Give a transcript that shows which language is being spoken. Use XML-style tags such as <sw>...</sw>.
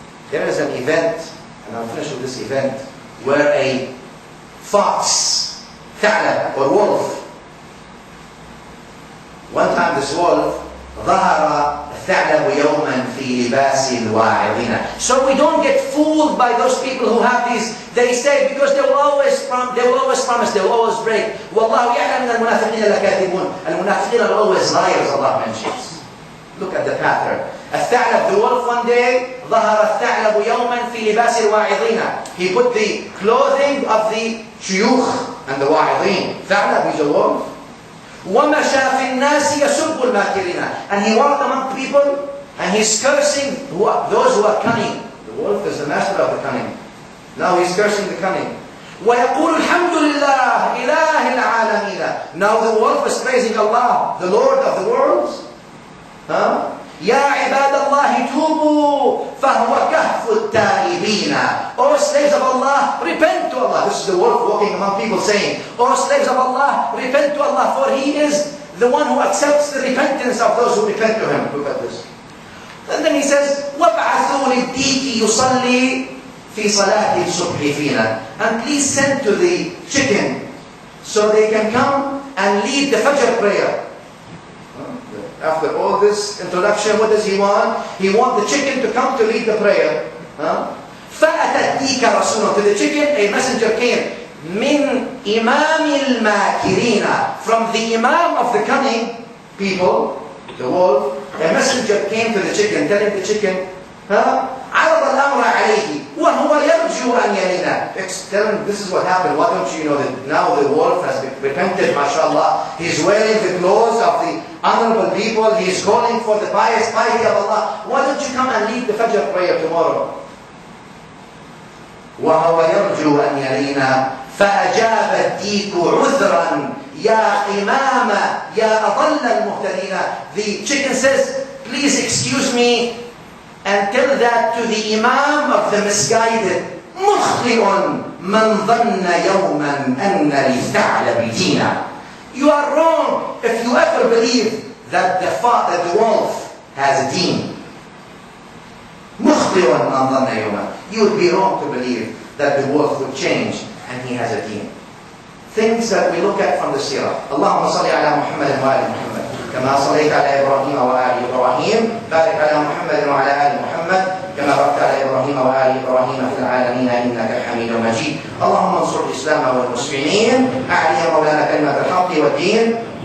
<en>There is an event, and I'll finish with this event, where a fox, ثعلب or wolf, one time this wolf,</en> <ar>ظهر الثعلب يوما في لباس الواعظين.</ar> <en>So we don't get fooled by those people who have these. They say because they will always promise, they will always break.</en> <ar>والله يعلم أن المنافقين لكاذبون.</ar> <en>المنافقين are always liars. Allah mentions. Look at the pattern.</en> <ar>الثعلب,</ar> <en>the wolf, one day</en> <ar>ظهر الثعلب يوما في لباس الواعظين.</ar> <en>He put the clothing of the شيوخ and the واعظين. ثعلب is a wolf.</en> <ar>وَمَشَى فِي النَّاسِ يَسُبُّ الْمَاكِرِينَ.</ar> <en>And he walked among people and he's cursing those who are cunning. The wolf is the master of the cunning. Now he's cursing the cunning.</en> <ar>وَيَقُولُ الْحَمْدُ لِلَّهِ إِلَهِ الْعَالَمِينَ.</ar> <en>Now the wolf is praising Allah, the Lord of the worlds.</en> <ar>يَا عِبَادَ اللَّهِ تُوبُوا فَهُوَ كَهْفُ التَّائِبِينَ.</ar> <en>O slaves of Allah, repent to Allah. This is the wolf walking among people saying, O slaves of Allah, repent to Allah, for He is the one who accepts the repentance of those who repent to Him. Look at this. And then he says,</en> <ar>وَابْعَثُوا لِلدِّيكِ يُصَلِّي فِي صَلَاةِ الصُّبْحِ فِينَا.</ar> <en>And please send to the chicken so they can come and lead the Fajr prayer. After all this introduction, what does he want? He wants the chicken to come to lead the prayer.</en> <ar>فَأَتَتْ دِيكَ رَسُولٌ.</ar> <en>To the chicken, a messenger came.</en> <ar>مِنْ إِمَامِ الْمَاكِرِينَ.</ar> <en>From the imam of the cunning people, the wolf, a messenger came to the chicken, telling the chicken,</en> <ar>عَرَضَ الْأَمْرَ عَلَيْهِ وَهُوَ يَرْجُو أَنْ يَلِينَ.</ar> <en>Tell him, this is what happened. Why don't you know that now the wolf has repented, mashallah. He's wearing the clothes of the honorable people. He's calling for the piety of Allah. Why don't you come and lead the Fajr prayer tomorrow?</en> <ar>وَهُوَ يَرْجُو أَنْ يَلِينَ فَأَجَابَ الدِّيكُ عُذْرًا Ya imama, ya adalla al-muhtadina.</ar> <en>The chicken says, please excuse me and tell that to the imam of the misguided.</en> <ar>مخطئ من ظن يوما أن للثعلب دينا.</ar> <en>You are wrong if you ever believe that the wolf has a deen.</en> <ar>مخطئ من ظن يوما.</ar> <en>You would be wrong to believe that the wolf would change and he has a deen. Things that we look at from the seerah.</en> <ar>اللهم صل على محمد وآل محمد كما صليت على إبراهيم وآل إبراهيم. بارك على محمد وعلى آل محمد كما باركت على إبراهيم وآل إبراهيم في العالمين إنك حميد مجيد. اللهم انصر الإسلام والمسلمين. أعلي مولانا كلمة الحق والدين.</ar>